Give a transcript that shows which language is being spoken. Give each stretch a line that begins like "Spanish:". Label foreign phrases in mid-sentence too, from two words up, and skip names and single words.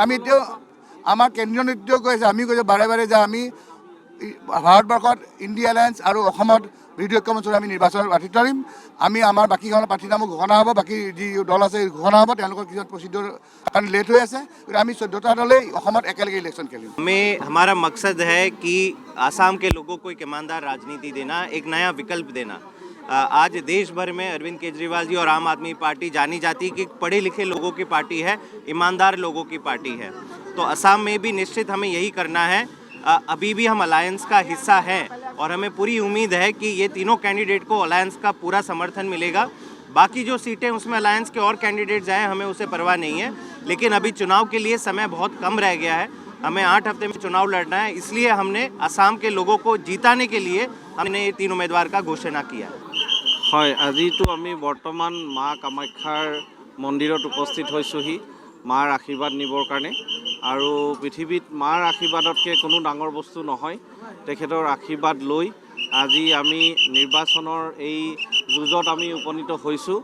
Assamese: আমি এতিয়াও আমাৰ কেন্দ্ৰীয় নেতৃত্বই কৈছে, আমি কৈছোঁ বাৰে বাৰে যে আমি ভাৰতবৰ্ষত ইণ্ডিয়া এলায়েন্স আৰু অসমত বিৰোধী ঐক্য মঞ্চৰ আমি নিৰ্বাচনত প্ৰাৰ্থী দিম। আমি আমাৰ বাকীখন প্ৰাৰ্থীৰ নামো ঘোষণা হ'ব, বাকী যি দল আছে ঘোষণা হ'ব। তেওঁলোকৰ কিছুমান প্ৰচিডিউৰ কাৰণ লেট হৈ আছে। আমি 14টা দলেই অসমত একেলগে ইলেকশ্যন খেলিম।
Hindi: हमारा मकसद है कि आसाम के लोगों को एक ईमानदार राजनीति देना, एक नया विकल्प देना। आज देश भर में अरविंद केजरीवाल जी और आम आदमी पार्टी जानी जाती कि पढ़े लिखे लोगों की पार्टी है, ईमानदार लोगों की पार्टी है। तो असम में भी निश्चित हमें यही करना है। अभी भी हम अलायंस का हिस्सा है, और हमें पूरी उम्मीद है कि ये तीनों कैंडिडेट को अलायंस का पूरा समर्थन मिलेगा। बाकी जो सीटें उसमें अलायंस के और कैंडिडेट्स आए, हमें उसे परवाह नहीं है। लेकिन अभी चुनाव के लिए समय बहुत कम रह गया है, हमें 8 हफ्ते में चुनाव लड़ना है। इसलिए हमने असम के लोगों को जीताने के लिए हमने ये 3 उम्मीदवार का घोषणा किया।
Assamese: হয়, আজিতো আমি বৰ্তমান মা কামাখ্যাৰ মন্দিৰত উপস্থিত হৈছোঁহি মাৰ আশীৰ্বাদ নিবৰ কাৰণে। আৰু পৃথিৱীত মাৰ আশীৰ্বাদতকৈ কোনো ডাঙৰ বস্তু নহয়। তেখেতৰ আশীৰ্বাদ লৈ আজি আমি নিৰ্বাচনৰ এই যুঁজত আমি উপনীত হৈছোঁ।